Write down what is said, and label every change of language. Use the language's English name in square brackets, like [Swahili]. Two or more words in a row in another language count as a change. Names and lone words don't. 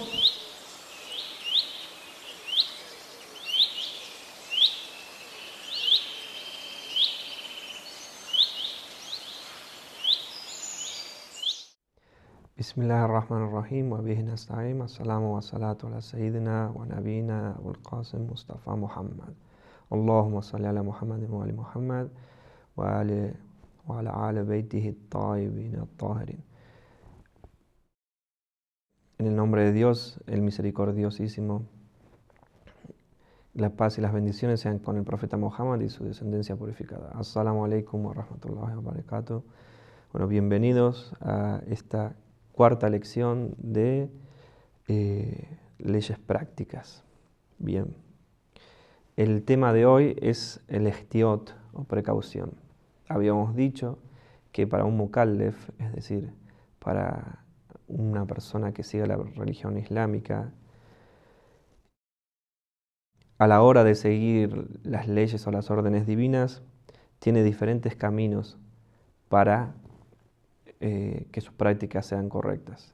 [Arabic] بسم الله الرحمن الرحيم وبه نستعين. السلام والصلاة على سيدنا ونبينا أبو القاسم مصطفى محمد. اللهم صل على محمد وآل محمد وعلى آل بيته الطيبين الطاهرين. [Spanish] En el nombre de Dios, el misericordiosísimo, la paz y las bendiciones sean con el profeta Muhammad y su descendencia purificada. [Arabic] السلام عليكم ورحمة الله وبركاته. [Spanish] Bueno, bienvenidos a esta cuarta lección de leyes prácticas. Bien, el tema de hoy es el ihtiot o precaución. Habíamos dicho que para un mukallef, es decir, para una persona que siga la religión islámica, a la hora de seguir las leyes o las órdenes divinas, tiene diferentes caminos para que sus prácticas sean correctas.